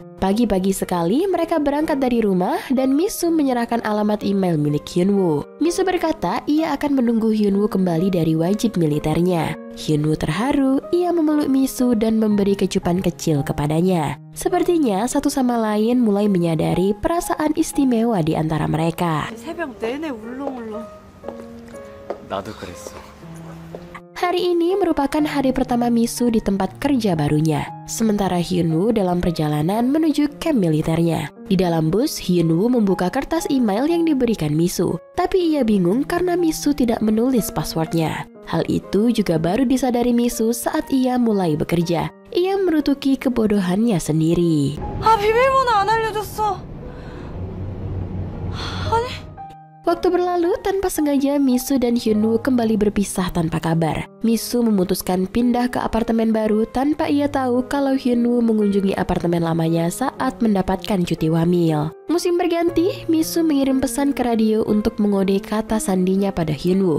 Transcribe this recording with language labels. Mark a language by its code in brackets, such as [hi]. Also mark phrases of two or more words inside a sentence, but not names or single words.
[id] Pagi-pagi sekali mereka berangkat dari rumah dan Misu menyerahkan alamat email milik Hyunwoo. Misu berkata ia akan menunggu Hyunwoo kembali dari wajib militernya. Hyunwoo terharu, ia memeluk Misu dan memberi kecupan kecil kepadanya. Sepertinya satu sama lain mulai menyadari perasaan istimewa di antara mereka. [ko] 새벽 내내 울렁울렁. 나도 그랬어. [id] Hari ini merupakan hari pertama Misu di tempat kerja barunya. Sementara Hyunwoo dalam perjalanan menuju kamp militernya. Di dalam bus, Hyunwoo membuka kertas email yang diberikan Misu. Tapi ia bingung karena Misu tidak menulis passwordnya. Hal itu juga baru disadari Misu saat ia mulai bekerja. Ia merutuki kebodohannya sendiri. [ko] 아 비밀번호 안 알려줬어. 아니. [id] Waktu berlalu tanpa sengaja Misu dan Hyunwoo kembali berpisah tanpa kabar. Misu memutuskan pindah ke apartemen baru tanpa ia tahu kalau Hyunwoo mengunjungi apartemen lamanya saat mendapatkan cuti wamil. Musim berganti, Misu mengirim pesan ke radio untuk mengode kata sandinya pada Hyunwoo.